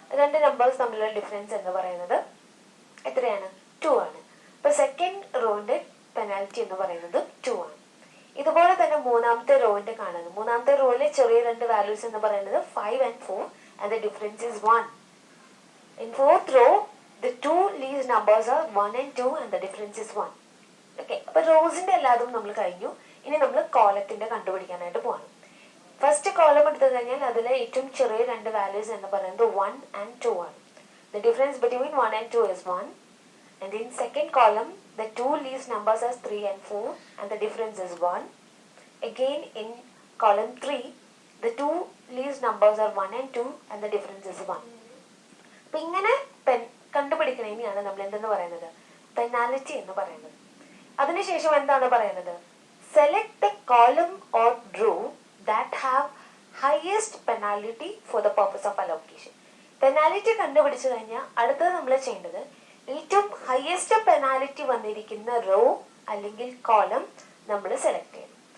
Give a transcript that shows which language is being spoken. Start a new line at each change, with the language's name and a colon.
Malayalam: 2 numbers തമ്മിലുള്ള difference എന്ന് പറയുന്നത് എത്രയാണ്? 2 ആണ്. അപ്പൊ സെക്കൻഡ് റോന്റെ പെനാൽറ്റി എന്ന് പറയുന്നത് 2 ആണ്. ഇതുപോലെ തന്നെ മൂന്നാമത്തെ റോന്റെ കാണുന്നത്, മൂന്നാമത്തെ റോയിലെ ചെറിയ 2 വാല്യൂസ് എന്ന് പറയുന്നത് 5 and 4
English: and the difference is
Malayalam: 1.
English: In fourth row the 2 least numbers are 1 and 2 and the difference is 1.
Malayalam: Okay, അപ്പൊ റോസിന്റെ എല്ലാതും നമ്മൾ കഴിഞ്ഞു. ഇനി നമ്മൾ കോളത്തിന്റെ കണ്ടുപിടിക്കാനായിട്ട് പോകണം. ഫസ്റ്റ് കോളം എടുത്തു കഴിഞ്ഞാൽ അതിലെ ഏറ്റവും ചെറിയ 2 വാല്യൂസ് എന്ന് പറയുന്നത് 1 and 2 ആണ്.
English: The difference between 1 and 2 is 1. And in second column the 2 least numbers are 3 and 4 and the difference is 1. Again in column 3 the 2 least numbers are 1 and 2 and the difference is 1.
Malayalam: അപ്പൊ ഇങ്ങനെ കണ്ടുപിടിക്കുന്നതിനെയാണ് നമ്മൾ എന്തെന്ന് പറയുന്നത്, penalty എന്ന് പറയുന്നത്. അതിനുശേഷം എന്താണ് പറയുന്നത്,
English: Select the column or row that have highest penalty for the purpose of allocation.
Malayalam: Penalty കണ്ടുപിടിച്ചു കഴിഞ്ഞാൽ അടുത്തത് നമ്മൾ ചെയ്യേണ്ടത് ഏറ്റവും ഹയസ്റ്റ് പെനാലിറ്റി വന്നിരിക്കുന്ന റോ അല്ലെങ്കിൽ കോളം നമ്മൾ സെലക്ട് ചെയ്യണം.